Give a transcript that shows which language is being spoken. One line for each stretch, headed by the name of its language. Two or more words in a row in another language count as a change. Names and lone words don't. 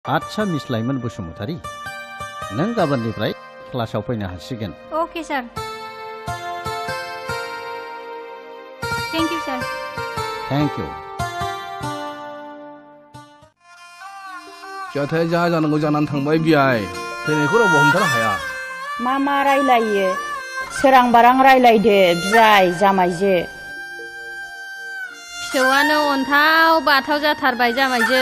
Bodo: आच्छा मिस लाइमोन बसुमतारी, नों गाबोननिफ्राय क्लासाव फैनो हासिगोन।
English: okay sir. thank you sir. thank you.
Bodo: जाथाया जा जानांगौ जानानै थांबाय बियाय, फैनायखौ रावबो हमथानो हाया। मा रायलायो? सोरां बारां रायलायदो बियाय जामायजो। फिसौआनो अन्थाव बाथाव जाथारबाय जामायजो।